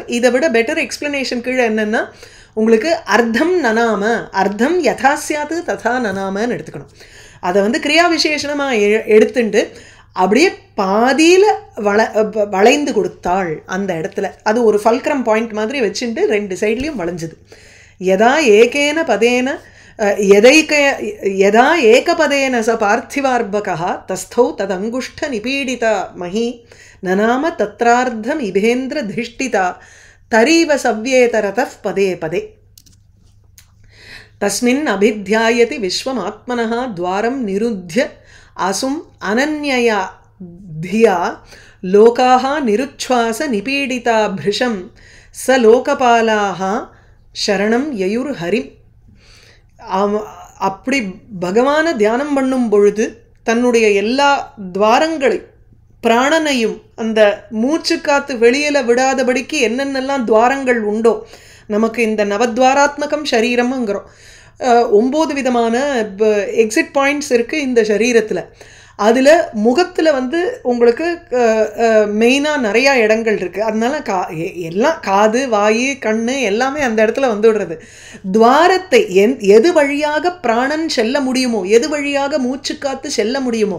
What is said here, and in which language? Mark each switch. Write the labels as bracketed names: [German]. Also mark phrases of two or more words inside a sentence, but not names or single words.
[Tamil] இதை விட [English] better explanation [Tamil] கீழே என்னென்னா உங்களுக்கு அர்த்தம் நனாம, அர்த்தம் யதாசியாது ததா நனாமன்னு எடுத்துக்கணும். அதை வந்து கிரியா விசேஷணமாக எடுத்துட்டு அப்படியே பாதியில் வளைந்து கொடுத்தாள் அந்த இடத்துல. அது ஒரு [English] fulcrum point [Tamil] மாதிரி வச்சுட்டு ரெண்டு சைட்லேயும் வளைஞ்சுது. [Sanskrit] यदा एकेन पदेन यदा एकपदेन स पार्थिवार्भकः तस्थौ तदङ्गुष्ठनिपीडिता मही ननाम तत्रार्धमिभेन्द्रधिष्ठिता तरीव सव्येतरतः पदे पदे तस्मिन् अभिध्यायति विश्वमात्मनः द्वारं निरुध्य असुम् अनन्यया धिया लोकाः निरुच्छ्वास निपीडिता भृशं स लोकपालाः शरणं ययुर्हरिम् [Tamil] அப்படி பகவானை தியானம் பண்ணும் பொழுது தன்னுடைய எல்லா துவாரங்களையும் பிராணனையும் அந்த மூச்சு காத்து வெளியில விடாதபடிக்கு என்னென்னலாம் துவாரங்கள் உண்டோ நமக்கு இந்த நவத்வாராத்மகம் சரீரம்ங்கிறோம் 9 விதமான [English] exit points [Tamil] இருக்குது இந்த சரீரத்தில் அதில் முகத்தில் வந்து உங்களுக்கு மெயினாக நிறையா இடங்கள் இருக்குது அதனால எல்லாம் காது வாய் கண் எல்லாமே அந்த இடத்துல வந்துடுறது துவாரத்தை எது வழியாக பிராணன் செல்ல முடியுமோ எது வழியாக மூச்சு காத்து செல்ல முடியுமோ